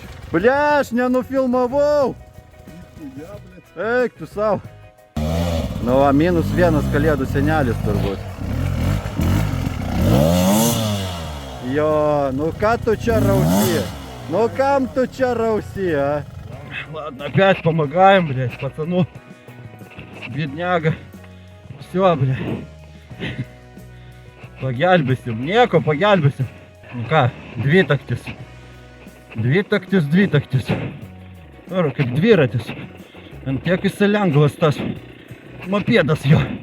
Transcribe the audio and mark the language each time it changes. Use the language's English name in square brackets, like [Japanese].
[Lithuanian] Ble, aš nenufilmavau! Eik tu savo. Nu, va, -1 kalėdų senelis turbūt. Jo, nu ką tu čia rausi? Ну kam tu čia rausi, а? [Russian] Ладно, опять помогаем, блядь, пацану. Бедняга. Все, блядь. [Lithuanian] Pagelbėsim, nieko pagelbėsim. Nu ką, dvitaktis. Dvitaktis. Ar kaip dviratis. Ant tiek jis lengvas tas mopėdas jo.